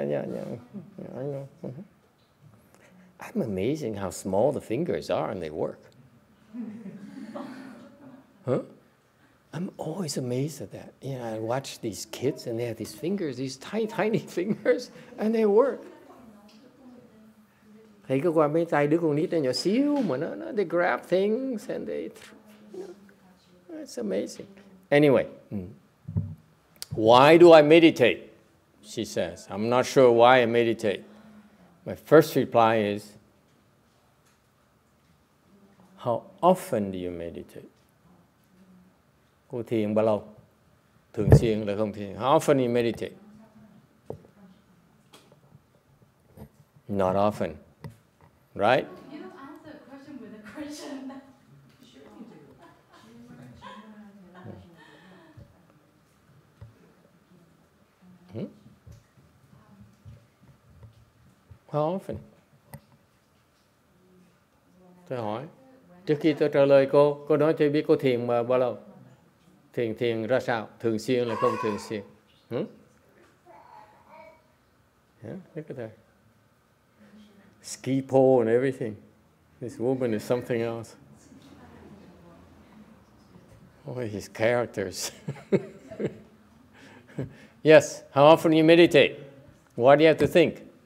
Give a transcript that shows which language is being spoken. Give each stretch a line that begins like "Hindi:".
English: I know. I'm amazing how small the fingers are and they work. Huh? I'm always amazed at that. You know, I watch these kids and they have these fingers, these tiny, tiny fingers, and they work.
Vietnamese: Thấy cơ quan mấy tay đứa con nít nó nhỏ xíu mà nó
English: they grab things and they, you know, it's amazing. Anyway, why do I meditate? She says, I'm not sure why I meditate. My first reply is, how often do you meditate?
Vietnamese: Cô thiền bao lâu? Thường xuyên là không thiền.
English: How often you meditate? Not often. Right? You don't answer a question with a question. How often?
Vietnamese: Tôi hỏi. Trước khi tôi trả lời cô nói tôi biết cô thiền mà bao lâu? Thiền ra sao? Thường xuyên là không thường xuyên?
English: Yeah, look at that. Ski pole and everything. This woman is something else. Oh, his characters. Yes, how often you meditate? What do you have to think?